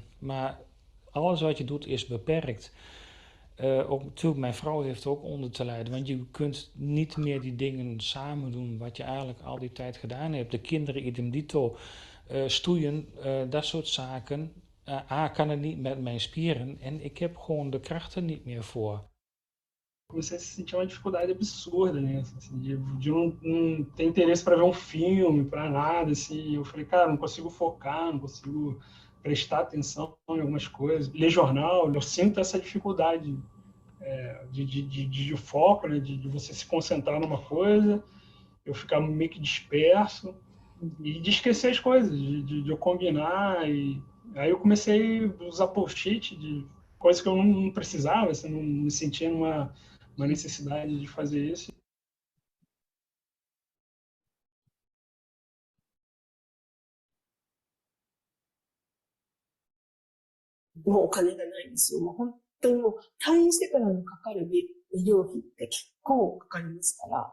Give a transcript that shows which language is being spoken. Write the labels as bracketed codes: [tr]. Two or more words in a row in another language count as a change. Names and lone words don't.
[nl] Maar alles wat je doet is beperkt. Ook natuurlijk, mijn vrouw heeft er ook onder te lijden. Want je kunt niet meer die dingen samen doen wat je eigenlijk al die tijd gedaan hebt. De kinderen, idem dito, stoeien, dat soort zaken. Kan het niet met mijn spieren en ik heb gewoon de krachten niet meer voor. [pt] Comecei a sentir uma dificuldade absurda, né? Assim, de não ter interesse para ver um filme, para nada, assim. Eu falei, cara, não consigo focar, não consigo prestar atenção em algumas coisas. Ler jornal, eu sinto essa dificuldade de foco, né? De você se concentrar numa coisa, eu ficar meio que disperso e de esquecer as coisas, de eu combinar. E aí eu comecei a usar post-it de coisas que eu não precisava, assim, não me sentia numa necessidade de fazer isso. [ja] もうお金がないんですよ。もう本当にもう退院してからのかかる医療費って結構かかりますから。